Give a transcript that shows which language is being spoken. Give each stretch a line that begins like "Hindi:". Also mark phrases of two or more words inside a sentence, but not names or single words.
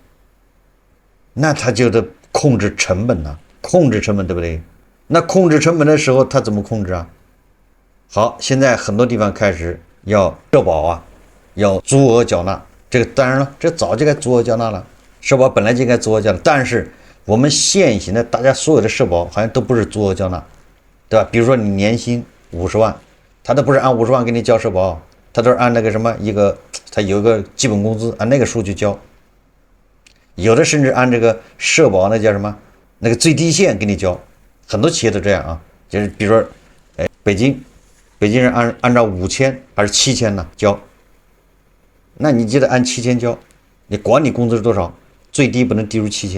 Chinese: 那他就得控制成本啊，控制成本，對不對？那控制成本的時候，他怎麼控制啊？好，現在很多地方開始要社保啊，要足額繳納。這個當然了，這早就該足額繳納了，社保本來就應該足額繳納。但是我們現行的大家所有的社保好像都不是足額繳納，對吧？比如說你年薪50萬，他都不是按50萬給你交社保，他都是按那個什麼他有一個基本工資，按那個數去交。有的甚至按这個社保那叫什麼那個最低線給你交，很多企業都這樣啊，就是比如說，北京人按照5000還是7000呢交，那你就得按7000交，你管你工資是多少，最低不能低於7000。